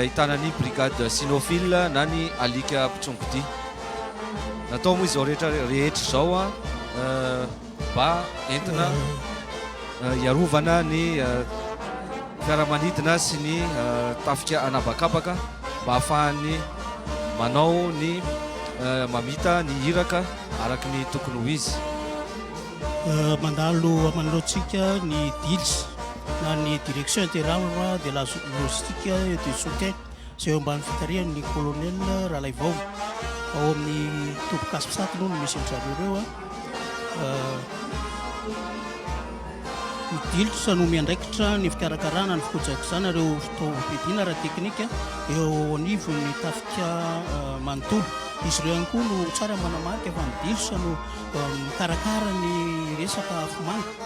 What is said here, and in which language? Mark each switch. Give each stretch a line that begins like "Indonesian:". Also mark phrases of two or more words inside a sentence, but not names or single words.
Malagasy: ahitana ny
French: brigade sinophile
Malagasy: na ny alika mpitsongodi natao moa izao rehetra izao mba entina iarovana ny fiaramanidina sy ny tafika anabakabaka mba ahafahany manao ny mamita ny hiraka araky ny tokony ho izy mandalo aman'antsika ny DILS na ny
French: direction intérieure de la logistique et du soutien
Malagasy: izay eo ambany fitarihan'ny colonel Ralaivao ao amin'ny tompokasipisaty no misy an'zareo ireo ny DILS no miandraikitra ny fikarakarana ny fikojakizana ireo fitaovam-piadiana ara teknika eo anivon'ny tafika manontolo izy ireo ihany koa no tsara manamarika fa ny DILS no mikarakara ny resaka afomana